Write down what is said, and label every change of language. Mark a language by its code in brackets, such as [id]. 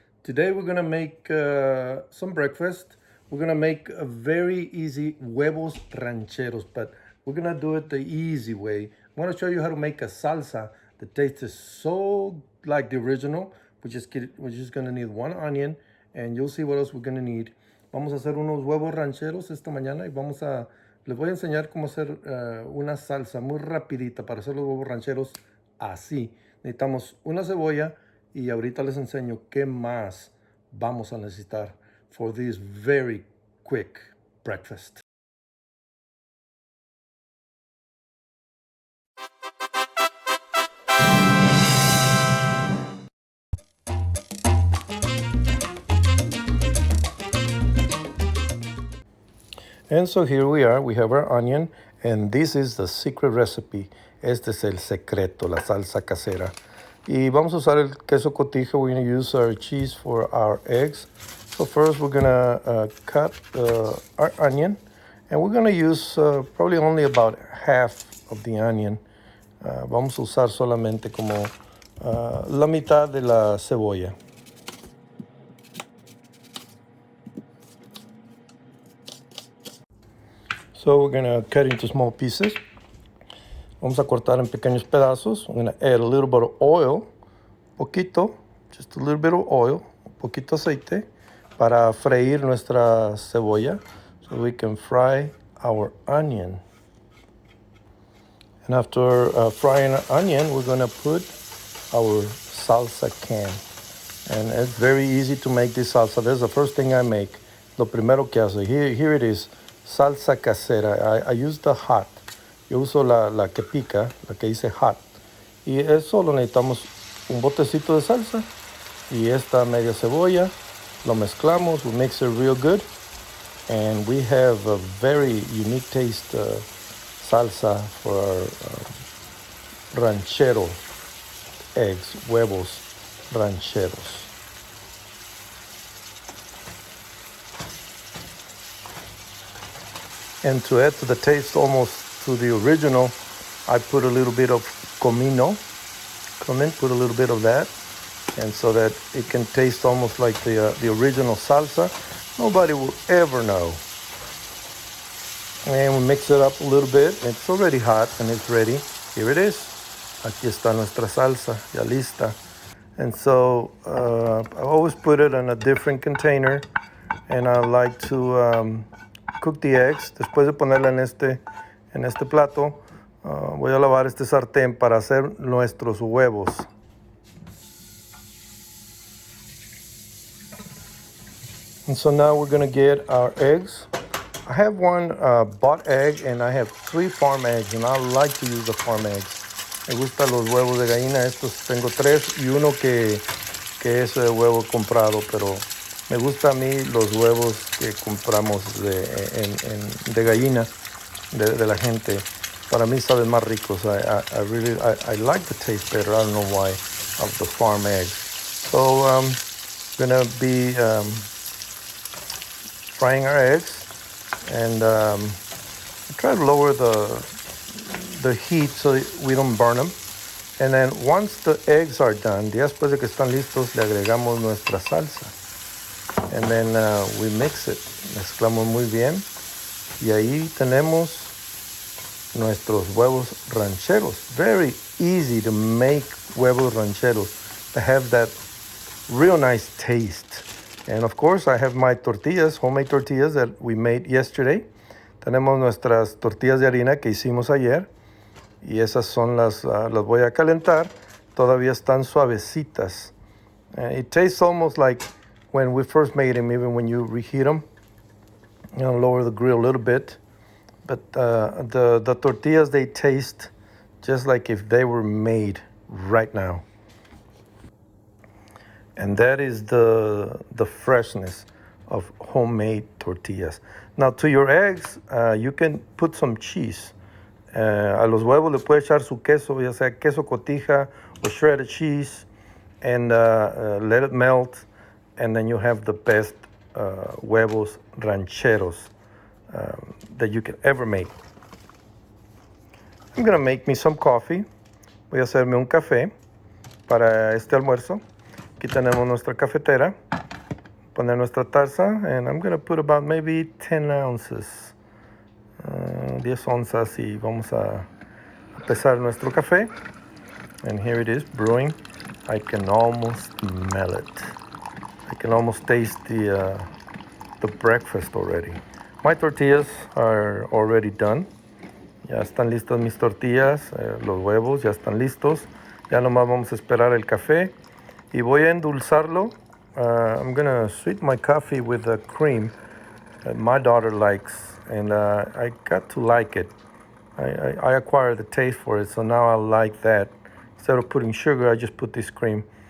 [en] Today we're gonna make some breakfast. We're gonna make a very easy huevos rancheros, but we're gonna do it the easy way. I'm gonna show you how to make a salsa. The taste is so like the original. We're just gonna need one onion, and you'll see what else we're gonna need. [es] Vamos a hacer unos huevos rancheros esta mañana y les voy a enseñar cómo hacer una salsa muy rapidita para hacer los huevos rancheros así. Necesitamos una cebolla y ahorita les enseño qué más vamos a necesitar [en] for this very quick breakfast. And so here we are, we have our onion, and this is the secret recipe. [es] Este es el secreto, la salsa casera. Y vamos a usar el queso cotija. [en] We're going to use our cheese for our eggs. So first we're going to cut our onion, and we're going to use probably only about half of the onion. [es] Vamos a usar solamente como la mitad de la cebolla. [en] So we're gonna cut into small pieces. [es] Vamos a cortar en pequeños pedazos. [en] I'm gonna add a little bit of oil, poquito, just a little bit of oil, [es] poquito aceite, para freír nuestra cebolla, [en] so we can fry our onion. And after frying our onion, we're gonna put our salsa can. And it's very easy to make this salsa. That's the first thing I make. [es] Lo primero que hace. [en] Here it is. Salsa casera. I use the hot. [es] Yo uso la que pica, la que dice hot. Y eso lo necesitamos un botecito de salsa y esta media cebolla. Lo mezclamos. [en] We mix it real good. And we have a very unique taste salsa for our ranchero eggs, huevos rancheros. And to add to the taste almost to the original, I put a little bit of comino. Cumin, put a little bit of that. And so that it can taste almost like the original salsa. Nobody will ever know. And we mix it up a little bit. It's already hot and it's ready. Here it is. [es] Aquí está nuestra salsa, ya lista. [en] And so I always put it in a different container. And I like to cook the eggs. [es] Después de ponerla en este plato, voy a lavar este sartén para hacer nuestros huevos. [en] And so now we're going to get our eggs. I have one bought egg and I have 3 farm eggs, and I like to use the farm eggs. [es] Me gustan los huevos de gallina. Estos tengo 3 y uno que es huevo comprado, pero me gusta a mí los huevos que compramos de gallina, de la gente. Para mí saben más ricos. [en] I like the taste better. I don't know why, of the farm eggs. So gonna be frying our eggs, and try to lower the heat so we don't burn them. And then once the eggs are done, [es] después de que están listos, le agregamos nuestra salsa. [en] And then we mix it. [es] Mezclamos muy bien. Y ahí tenemos nuestros huevos rancheros. [en] Very easy to make huevos rancheros. They have that real nice taste. And of course, I have my tortillas, homemade tortillas that we made yesterday. [es] Tenemos nuestras tortillas de harina que hicimos ayer. Y esas son las voy a calentar. Todavía están suavecitas. [en] It tastes almost like when we first made them, even when you reheat them. You know, lower the grill a little bit. But the tortillas, they taste just like if they were made right now. And that is the freshness of homemade tortillas. Now, to your eggs, you can put some cheese. [es] A los huevos le puede echar su queso, ya sea queso cotija [en] or shredded cheese, and let it melt. And then you have the best huevos rancheros that you can ever make. I'm going to make me some coffee. [es] Voy a hacerme un café. para este almuerzo. Aquí tenemos nuestra cafetera. Poner nuestra taza, [en] and I'm going to put about maybe 10 ounces. [es] 10 onzas, y vamos a pesar nuestro café. [en] And here it is, brewing. I can almost smell it. I can almost taste the breakfast already. My tortillas are already done. [es] Ya están listas mis tortillas, los huevos ya están listos. Ya nomás vamos a esperar el café. Y voy a endulzarlo. [en] I'm gonna sweeten my coffee with the cream that my daughter likes. And I got to like it. I acquired the taste for it, so now I like that. Instead of putting sugar, I just put this cream.